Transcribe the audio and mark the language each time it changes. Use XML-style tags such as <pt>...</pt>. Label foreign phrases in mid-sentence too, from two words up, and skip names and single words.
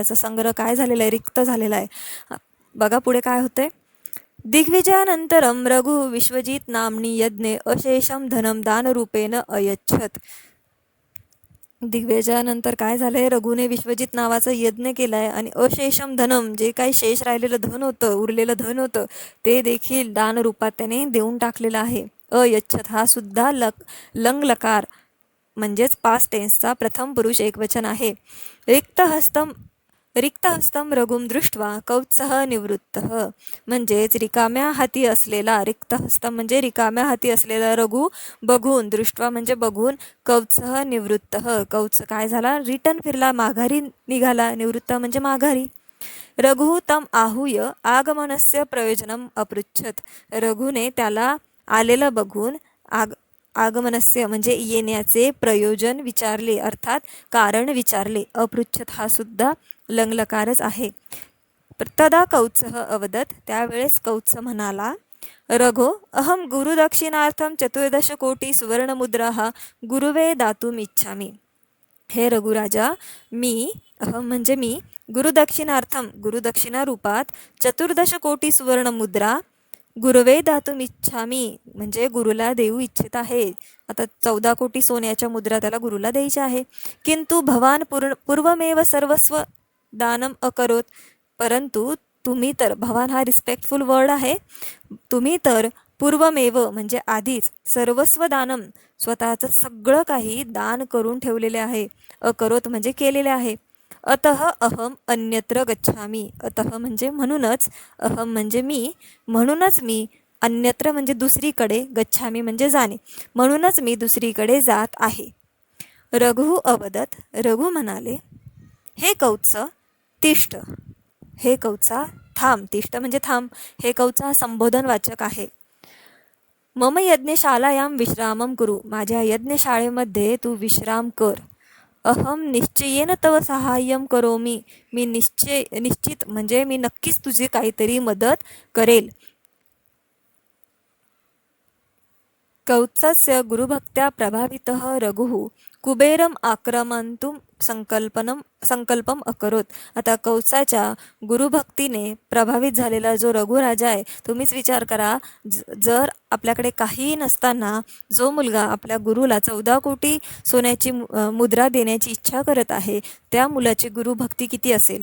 <mr>त्याचा संग्रह काय झालेला आहे, रिक्त झालेला आहे. बघा पुढे काय होतंय.</mr> <sa>दिग्विजयानंतरम रघु विश्वजित नामनी यज्ञे अशेषम धनम दानरूपेण अयच्छत.</sa> <mr>दिग्विजयानंतर काय झालंय, रघुने विश्वजित नावाचं यज्ञ केलाय आणि</mr> <sa>अशेषम धनम</sa> <mr>जे काही शेष राहिलेलं धन होतं, उरलेलं धन होतं, ते देखील दान रूपात त्याने देऊन टाकलेलं आहे. अयच्छत हा सुद्धा लंग लकार म्हणजेच</mr> <en>past tenseचा</en> <mr>प्रथम पुरुष एकवचन आहे.</mr> <sa>रिक्तहस्तम रघुम दृष्ट्वा कौत्सः निवृत्तः</sa> <mr>म्हणजेच रिकाम्या हाती असलेला, रिक्तहस्तम म्हणजे रिकाम्या हाती असलेला रघु बघून, दृष्ट्वा म्हणजे बघून,</mr> <sa>कौत्सः निवृत्तः</sa> <mr>कौत्स काय झाला, रिटर्न फिरला, माघारी निघाला, निवृत्त म्हणजे माघारी.</mr> <sa>रघु तम आहूय आगमनस्य प्रयोजनम अपृच्छत.</sa> <mr>रघुने त्याला आलेलं बघून आगमनस्य म्हणजे येण्याचे प्रयोजन विचारले, अर्थात कारण विचारले. अपृच्छत हा सुद्धा लंगलकारच आहे.</mr> <sa>तदा कौत्सः अवदत.</sa> <mr>त्यावेळेस कौत्स म्हणाला,</mr> <sa>रघो अहम गुरुदक्षिणार्थम 14 सुवर्णमुद्राः गुरुवे दातुम इच्छामी.</sa> <mr>हे रघुराजा, मी अहम म्हणजे मी गुरुदक्षिणार्थम गुरुदक्षिणा रूपात 14 सुवर्णमुद्रा</mr> <sa>गुरुवे दातुम इच्छामी</sa> <mr>म्हणजे गुरुला देऊ इच्छित आहे. आता 14 सोन्याच्या मुद्रा त्याला गुरुला द्यायच्या आहे.</mr> <sa>किंतु भवान पूर्वमेव सर्वस्व दानम अकरोत.</sa> <mr>परंतु तुम्ही तर, भवान हा</mr> <en>respectful word</en> <mr>आहे, तुम्ही तर पूर्वमेव म्हणजे आधीच</mr> <sa>सर्वस्व दानम</sa> <mr>स्वतःचं सगळं काही दान करून ठेवलेले आहे. अकरोत म्हणजे केलेले आहे.</mr> <sa>अतः अहम अन्यत्र गच्छामी.</sa> <mr>अतः म्हणजे म्हणूनच, अहम म्हणजे मी, म्हणूनच मी, अन्यत्र म्हणजे दुसरीकडे, गच्छामी म्हणजे जाणे, म्हणूनच मी दुसरीकडे जात आहे.</mr> <sa>रघु अवदत.</sa> <mr>रघु म्हणाले,</mr> <sa>हे कौत्स तिष्ठ.</sa> <mr>हे कौत्सा थांब. तिष्ठ म्हणजे थांब. हे कौत्सा संबोधनवाचक आहे.</mr> <sa>मम यज्ञशालायां विश्रामम कुरु.</sa> <mr>माझ्या यज्ञशाळेमध्ये तू विश्राम कर.</mr> <sa>अहम निश्चयेन तव सहाय्यम करोमी.</sa> <mr>मी निश्चित म्हणजे मी नक्कीच तुझी काहीतरी मदत करेल.</mr> <sa>कौत्सस्य गुरुभक्त्या प्रभावितः रघुः कुबेरम आक्रमंतुम संकल्पम अकरोत.</sa> <mr>आता कौत्साच्या गुरुभक्तीने प्रभावित झालेला जो रघुराजा आहे, तुम्हीच विचार करा, जर आपल्याकडे काहीही नसताना जो मुलगा आपल्या गुरुला 14 सोन्याची मुद्रा देण्याची इच्छा करत आहे, त्या मुलाची गुरुभक्ती किती असेल.</mr>